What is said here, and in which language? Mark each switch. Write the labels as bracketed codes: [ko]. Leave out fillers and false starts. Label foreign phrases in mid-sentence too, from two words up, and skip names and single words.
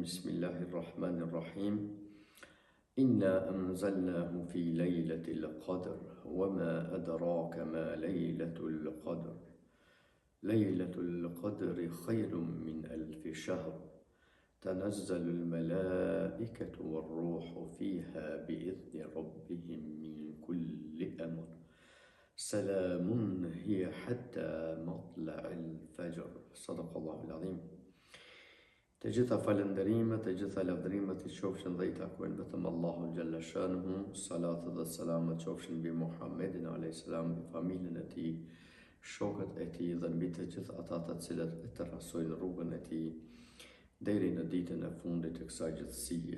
[ar] Bismillahirrahmanirrahim. إنا أنزلناه في ليلة القدر وما أدراك ما ليلة القدر ليلة القدر خير من 1000 شهر تنزل الملائكة والروح فيها بإذن ربهم من كل أمر سلام هي حتى مطلع الفجر صدق الله العظيم. [sq] Të gjitha falënderimet, të gjitha lavdërimet i qofshin dhe i takojnë vetëm Allahu [ar] جل شأنه, [sq] salatë dhe selamet qofshin mbi Muhammedin a.s. mbi familjen e tij, shokët e tij dhe mbi të gjithë ata të cilët e trasojnë rrugën e tij deri në ditën e fundit të kësaj gjithësie.